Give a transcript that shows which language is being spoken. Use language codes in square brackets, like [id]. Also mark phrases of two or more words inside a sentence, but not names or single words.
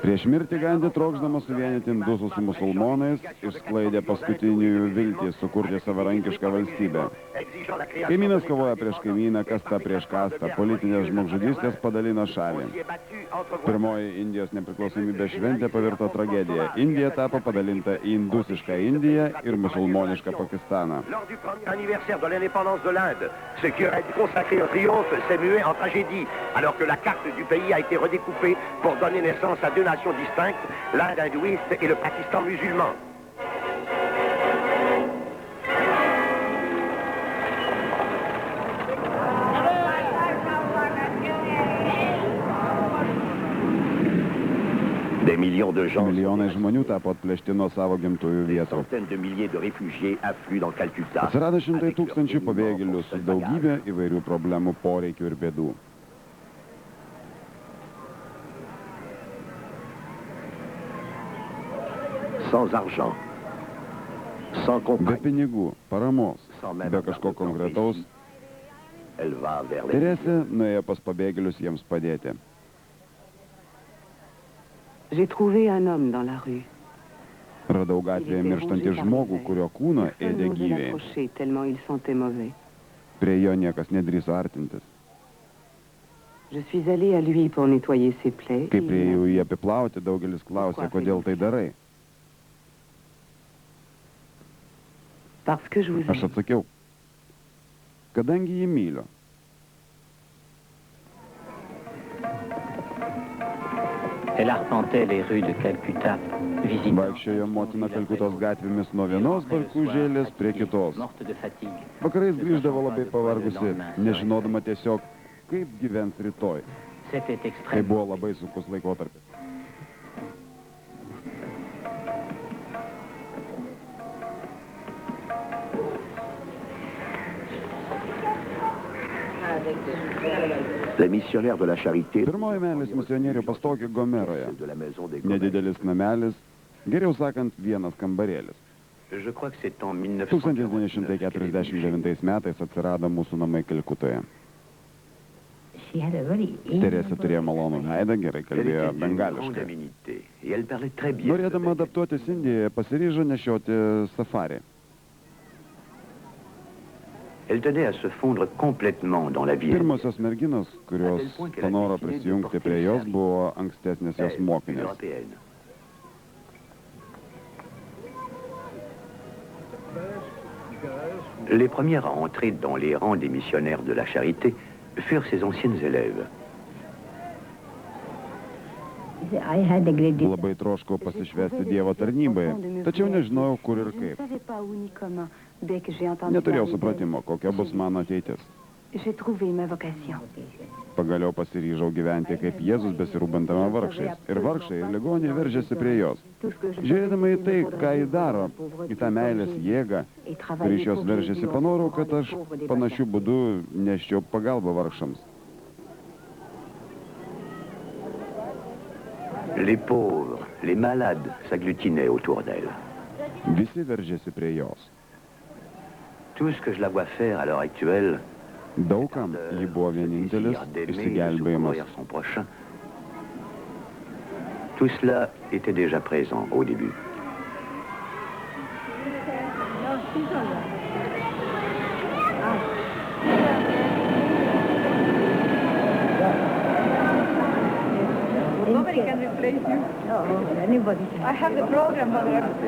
[lt] Prieš mirtį Gandhi, trokšdamas suvienyti indusų su musulmonais, išsklaidė paskutiniųjų viltį sukurti savarankišką valstybę. Kaimynas kovoja prieš kaimyną, kasta prieš kastą, politinės žmogžudystės padalino šalį. Pirmoji Indijos nepriklausomybės šventė pavirto tragedija. Indija tapo padalinta į indusišką Indiją ir musulmonišką Pakistaną. [fr] Lors du 30e anniversaire de l'indépendance de l'Inde, ce qui aurait été consacré au triomphe s'est mué en tragédie, alors que la carte du pays a été redécoupée pour donner naissance à deux nations distinctes, l'Inde hindouiste et le Pakistan musulman. Des millions de gens, [lt] Milijonai žmonių tapo atplėšti nuo savo gimtųjų [fr] des [lt] vietų. [fr] centaines de milliers de réfugiés affluent dans Calcutta. [lt] Atsirado šimtai [fr] avec leurs [lt] tūkstančių [fr] immenses [lt] pabėgėlių su [fr] bagages [lt] daugybė įvairių problemų, poreikių ir bėdų. [fr] sans argent, sans [lt] Be [fr] compagnie. [lt] pinigų, paramos, be kažko konkretaus, [fr] Elle va vers les [lt] Teresė nuėjo pas pabėgėlius jiems padėti. [fr] J'ai trouvé un homme dans la rue. [lt] Radau gatvėje mirštantį žmogų, kurio kūną [fr] Personne [lt] ėdė [fr] n'osait [lt] gyviai. [fr] l'approcher tellement il sentait mauvais. [lt] Prie jo niekas nedrįso artintis. [fr] Je suis allée à lui pour nettoyer ses plaies. [lt] Kai priejau jį apiplauti, daugelis klausė, kodėl tai darai. [fr] Parce que je vous [lt] Aš [fr] aime. [lt] atsakiau, kadangi jį myliu. [fr] Elle arpentait les rues de Calcutta, visitant [lt] Vaikščiojo motina Kalkutos gatvėmis nuo vienos barkužėlės prie kitos. [fr] morte de fatigue. [lt] Vakarais grįždavo labai pavargusi, nežinodama tiesiog, kaip gyvens rytoj. [fr] C'était [lt] Tai [fr] extrême. [lt] buvo labai sunkus laikotarpis. [fr] Les missionnaires de la charité [lt] Pirmoji meilės misionierių pastogė Gomeroje. [fr] de la maison des [lt] Nedidelis namelis, geriau sakant, vienas kambarėlis. [fr] Je crois que c'est en [lt] 1949 metais atsirado mūsų namai Kalkutoje. Teresė turėjo malonų veidą, gerai kalbėjo bengališkai. [fr] et elle parlait très bien. [lt] Norėdama adaptuotis Indijoje, pasiryžo nešioti safari. [fr] Elle tenait à se fondre complètement dans la vie. [lt] Pirmosios merginos, kurios panoro prisijungti prie jos, buvo ankstesnės jos mokinės. [fr] européenne. Les premières à entrer dans les rangs des missionnaires de la charité furent ses anciennes élèves. [lt] Labai troškau pasišvesti Dievo tarnybai, tačiau nežinojau, kur ir kaip. Neturėjau supratimo, kokia bus mano ateitis. Pagaliau pasiryžau gyventi kaip Jėzus besirūpindama vargšais. Ir vargšai ir ligoniai veržėsi prie jos. Žiūrėdama į tai, ką ji daro, į tą meilės jėgą, kuri iš jos veržėsi, panorau, kad aš panašių būdų neščiau pagalbą vargšams. [fr] Les pauvres, les malades s'agglutinaient autour d'elle. [lt] Visi veržėsi prie jos. [fr] Tout ce que je la vois faire à l'heure actuelle, [lt] Daugam ji buvo vienintelis išsigelbėjimas. [fr] son prochain, tout cela était déjà présent au début. [en] Nobody can replace you. No, anybody. I have the program, Mother.